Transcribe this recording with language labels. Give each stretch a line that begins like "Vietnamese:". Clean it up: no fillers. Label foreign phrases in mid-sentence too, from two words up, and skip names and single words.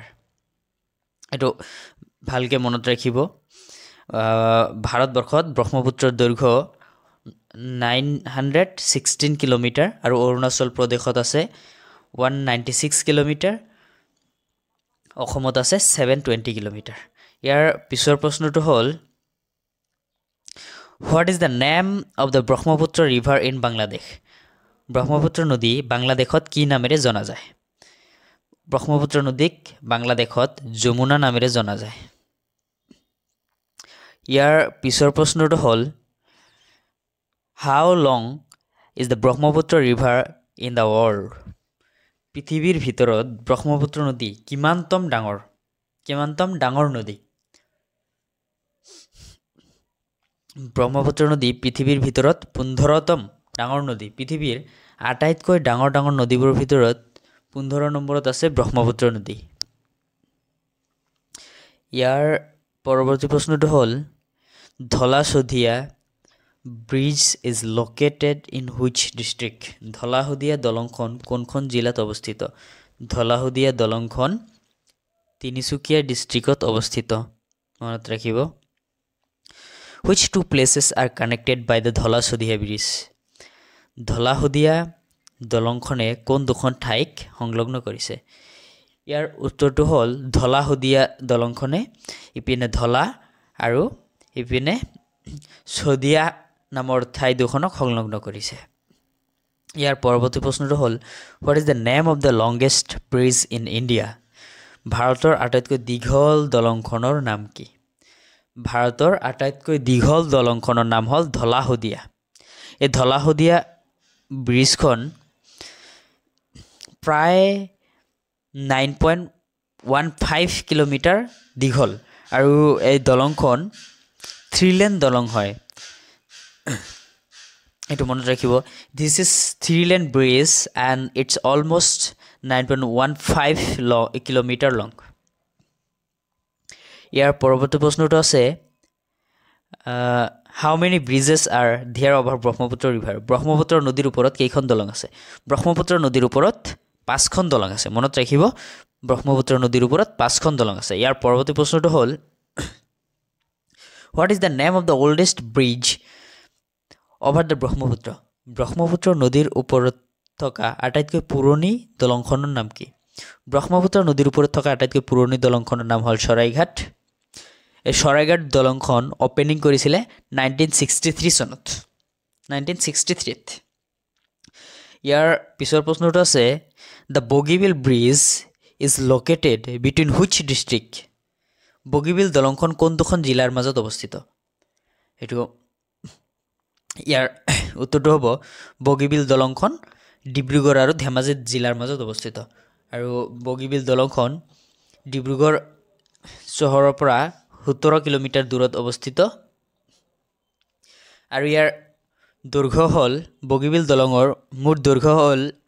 Assamese: এইটো ভালকৈ মনত ৰাখিব, ভাৰতবৰ্ষত ব্ৰহ্মপুত্ৰৰ দৈৰ্ঘ্য 916 কিলোমিটাৰ আৰু অৰুণাচল প্ৰদেশত আছে 196 কিলোমিটাৰ, অসমত আছে 720 কিলোমিটাৰ। ইয়াৰ পিছৰ প্ৰশ্নটো হ'ল,
English: What is the name of the Brahmaputra river in Bangladesh?
Assamese: ব্ৰহ্মপুত্ৰ নদী বাংলাদেশত কি নামেৰে জনা যায়? ব্ৰহ্মপুত্ৰ নদীক বাংলাদেশত যমুনা নামেৰে জনা যায়। ইয়াৰ পিছৰ প্ৰশ্নটো হ'ল,
English: How long is the Brahmaputra river in the world?
Assamese: পৃথিৱীৰ ভিতৰত ব্ৰহ্মপুত্ৰ নদী কিমানতম ডাঙৰ নদী? ব্ৰহ্মপুত্ৰ নদী পৃথিৱীৰ ভিতৰত 15তম ডাঙৰ নদী। পৃথিৱীৰ আটাইতকৈ ডাঙৰ নদীবোৰৰ ভিতৰত 15 নম্বৰত আছে ব্ৰহ্মপুত্ৰ নদী। ইয়াৰ পৰৱৰ্তী প্ৰশ্নটো হ'ল,
English: ধলা-শদিয়া bridge is located in which district?
Assamese: ধলা-শদিয়া দলংখন কোনখন জিলাত অৱস্থিত? ধলা-শদিয়া দলংখন তিনিচুকীয়া ডিষ্ট্ৰিক্টত অৱস্থিত। মনত ৰাখিব।
English: Which two places are connected by the ধলা-শদিয়া ব্ৰিজ?
Assamese: ধলা-শদিয়া দলংখনে কোন দুখন ঠাইক সংলগ্ন কৰিছে? ইয়াৰ উত্তৰটো হ'ল, ধলা-শদিয়া দলংখনে ইপিনে ধলা আৰু ইপিনে শদিয়া নামৰ ঠাই দুখনক সংলগ্ন কৰিছে। ইয়াৰ পৰৱৰ্তী প্ৰশ্নটো হ'ল,
English: What is the name of the longest bridge in India?
Assamese: ভাৰতৰ আটাইতকৈ দীঘল দলংখনৰ নাম কি? ভাৰতৰ আটাইতকৈ দীঘল দলংখনৰ নাম হ'ল ধলা-শদিয়া। এই ধলা-শদিয়া ব্ৰিজখন প্ৰায় 9.15 কিলোমিটাৰ দীঘল আৰু এই দলংখন 3-লেন দলং হয়। এইটো মনত ৰাখিব,
English: This is 3-lane bridge and it's almost 9.15
Assamese: কিলোমিটাৰ লং ইয়াৰ পৰৱৰ্তী প্ৰশ্নটো আছে
English: how many bridges are there over ব্ৰহ্মপুত্ৰ river
Assamese: ব্ৰহ্মপুত্ৰ নদীৰ ওপৰত কেইখন দলং আছে ব্ৰহ্মপুত্ৰ নদীৰ ওপৰত 5খন দলং আছে মনত ৰাখিব ব্ৰহ্মপুত্ৰ নদীৰ ওপৰত 5খন দলং আছে ইয়াৰ পৰৱৰ্তী প্ৰশ্নটো হ'ল
English: what is the name of the oldest bridge over the
Assamese: ব্ৰহ্মপুত্ৰ ব্ৰহ্মপুত্ৰ নদীৰ ওপৰত থকা আটাইতকৈ পুৰণি দলংখনৰ নাম কি ব্ৰহ্মপুত্ৰ নদীৰ ওপৰত থকা আটাইতকৈ পুৰণি দলংখনৰ নাম হ'ল শৰাইঘাট এই শৰাইঘাট দলংখন ওপেনিং কৰিছিলে 1963 চনত 1963 ইয়াৰ পিছৰ প্ৰশ্নটো আছে
English: the Bogibeel bridge is located between which district
Assamese: বগীবিল দলংখন কোন দুখন জিলাৰ মাজত অৱস্থিত এটো ইয়াৰ উত্তৰটো হ'ব বগীবিল দলংখন ডিব্ৰুগড় আৰু ধেমাজি জিলাৰ মাজত অৱস্থিত আৰু বগীবিল দলংখন ডিব্ৰুগড় চহৰৰ পৰা 17 কিলোমিটাৰ দূৰত অৱস্থিত আৰু ইয়াৰ দৈৰ্ঘ্য হ'ল বগীবিল দলঙৰ মুঠ দৈৰ্ঘ্য হ'ল